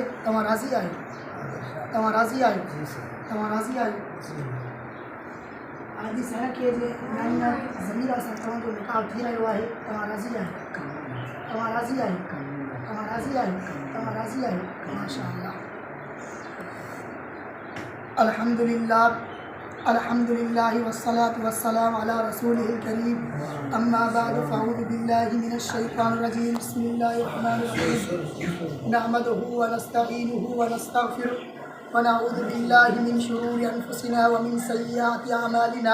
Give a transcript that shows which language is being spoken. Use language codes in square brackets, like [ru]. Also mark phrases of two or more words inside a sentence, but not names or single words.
[sd] तव्हां राज़ी आहियो? तव्हां राज़ी आहियो? तव्हां राज़ी आहियो? हाजी साईं जे नानी ज़मीरा सां तव्हां जो निकाह थी रहियो आहे। तव्हां राज़ी आहियो? तव्हां राज़ी आहियो? तव्हां राज़ी आहियो? तव्हां राज़ी आहियो? माशाअल्लाह। [ar] الحمد لله الحمد لله والصلاة والسلام على رسوله الكريم. أما بعد فأعوذ بالله من الشيطان الرجيم. بسم الله الرحمن الرحيم نحمده ونستعينه ونستغفره ونعوذ بالله من شرور أنفسنا ومن سيئات أعمالنا.